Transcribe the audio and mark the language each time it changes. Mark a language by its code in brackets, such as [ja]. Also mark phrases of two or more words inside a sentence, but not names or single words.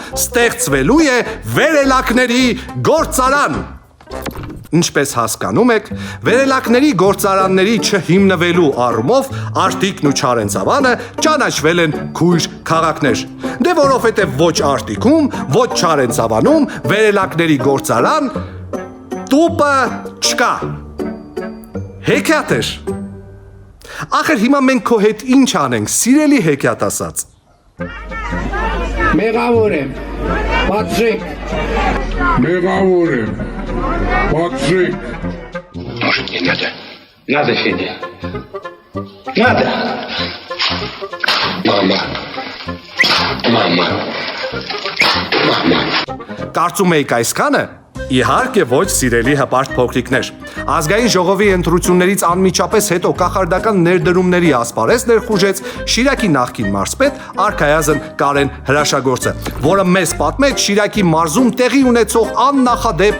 [hy] ստեղծվելու է վերելակների գործարան։ Ինչպես հասկանում եք, վերելակների գործարանների չհիմնվելու առումով Արտիկն ու Չարենցավանը ճանաչվել են քույր քաղաքներ։ Դե որովհետև ոչ Արտիկում, ոչ Չարենցավանում վերելակների գործարան տուպը չկա։ Հեքիաթ էր։ Ախր հիմա մենք քո հետ ինչ անենք, սիրելի հեքիաթասաց։ Մեղավոր եմ, պատժեք։ Մեղավոր եմ, պատժեք։ [ru] Может, не надо? Надо, Федя. Надо. Мама. Мама. Мама. [hy] Կարծում եք այսքանը։ Իհարկե ոչ, սիրելի հպարտ փոքրիկներ։ Ազգային ժողովի ընտրություններից անմիջապես հետո կախարդական ներդրումների ասպարեզ ներխուժեց Շիրակի նախկին մարզպետ Արքայազն Կարեն Հրաշագործը, որը մեզ պատմեց Շիրակի մարզում տեղի ունեցող աննախադեպ